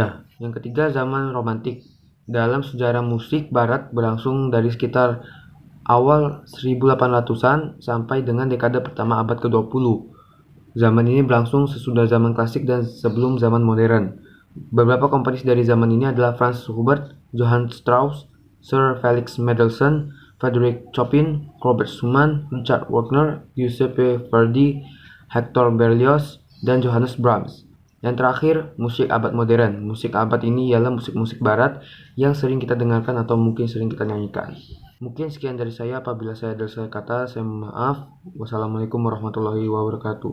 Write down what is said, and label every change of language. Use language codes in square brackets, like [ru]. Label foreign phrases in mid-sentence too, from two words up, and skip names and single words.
[id] Yang ketiga, zaman romantik. Dalam sejarah musik barat berlangsung dari sekitar awal 1800-an sampai dengan dekade pertama abad ke-20. Zaman ini berlangsung sesudah zaman klasik dan sebelum zaman modern. Beberapa komponis dari zaman ini adalah Franz Schubert, Johann Strauss, Sir Felix Mendelssohn, Frédéric Chopin, Robert Schumann, Richard Wagner, Giuseppe Verdi, Hector Berlioz, dan Johannes Brahms. Yang terakhir, musik abad modern. Musik abad ini ialah musik-musik barat yang sering kita dengarkan atau mungkin sering kita nyanyikan. Mungkin sekian dari saya. Apabila saya ada salah kata, saya mohon maaf. [ar] والسلام عليكم ورحمة الله وبركاته.